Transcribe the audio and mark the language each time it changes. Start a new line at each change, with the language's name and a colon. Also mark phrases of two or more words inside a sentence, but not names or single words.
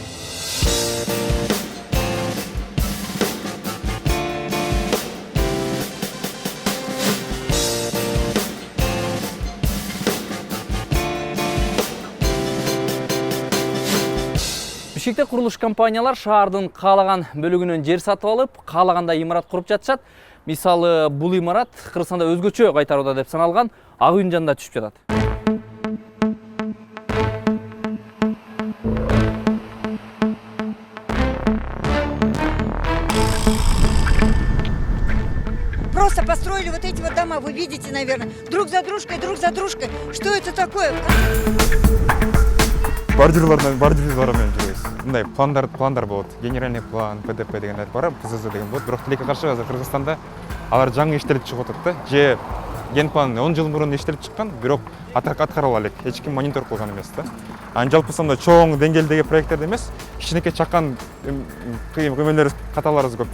Kyrgyz: Бишкекте курулуш компаниялар шаардын каалаган бөлүгүнөн жер сатып алып, каалагандай имарат куруп жатышат. Мисалы, бул имарат Кыргызстанда өзгөчө кайтарууда деп саналган Ак үйдүн жанында түшүп жатат.
Russian: Просто построили вот эти вот дома, вы видите, наверное, друг за дружкой. Что это такое?
Kyrgyz: Бордюрлармен жүрөбүз. Мындай пландар болот.
Russian: Генеральный план,
Kyrgyz: ПДП дегендер бар, ПЗЗ деген болот. Бирок тилекке каршы азыр Кыргызстанда алар жаңы иштелип чыгып атат да. Же генплан 10 жыл мурун иштелип чыккан, бирок аткарыла элек. Эч ким монитор кылган эмес да. Анын жалпы сонда чоң деңгээлдеги проекттерде эмес, кичинекей чакан кыймылдар каталарыбыз көп да.